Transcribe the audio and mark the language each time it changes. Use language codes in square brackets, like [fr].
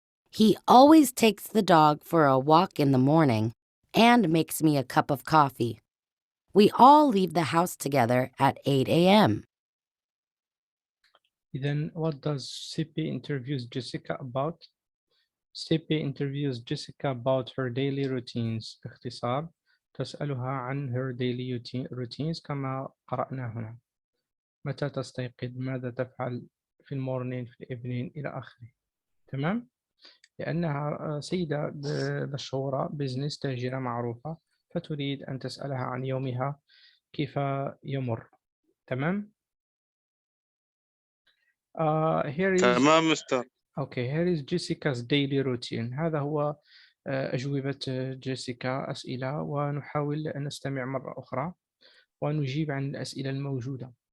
[en] He always takes the dog for a walk in the morning and makes me a cup of coffee. We all leave the house together at 8 a.m. Then what does CP interviews Jessica about? CP interviews Jessica about her daily routines. [ar] باختصار تسألها عن [en] her daily routines [ar] كما قرأنا هنا. متى تستيقظ؟ ماذا تفعل في المورنين، في الإيفنين، إلى آخره. تمام؟ لأنها سيدة مشهورة، بزنس، تاجرة معروفة، فتريد أن تسألها عن يومها كيف يمر. تمام؟ [en] Here is [ar] تمام مستر. [en] Okay, here is Jessica's daily routine. [ar] هذا هو أجوبة جيسيكا، أسئلة، ونحاول أن نستمع مرة أخرى ونجيب عن الأسئلة الموجودة.